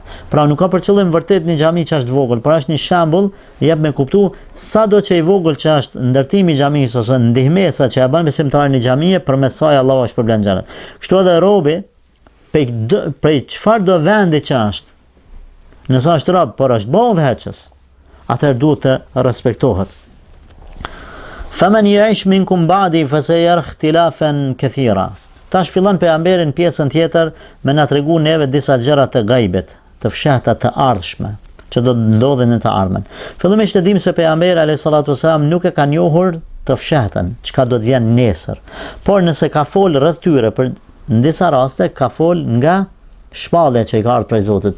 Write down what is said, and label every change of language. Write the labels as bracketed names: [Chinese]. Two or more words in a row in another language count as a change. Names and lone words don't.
[Albanian] Pra nuk ka për qëllim vërtet një xhami që është vogël, por është një shembull, jep me kuptu sado që i vogël që është ndërtimi i xhamisë ose ndihmesa që ja bën besimtarin në xhamie, përmes saj Allahu është shpërblen xhenet. Kështu edhe robi prej çfarë do vendi që është, nëse është rob, por është bën udhëheqës, atëherë duhet të respektohet. [Arabic] فمن يعش منكم بعدي فسيرى اختلافا كثيرا. [Albanian] Tash fillon pejgamberi në pjesën tjetër me na tregu neve disa gjëra të gajbet, të fshehta të ardhshme, që do të ndodhin në të ardhmen. Fillimisht e dim se pejgamberi [Arabic] عليه الصلاة والسلام [Albanian] nuk e ka njohur të fshehtën, çka do të vjen nesër. Por nëse ka fol rreth tyre, për në disa raste ka fol nga shpallja që i ka ardhur prej Zotit.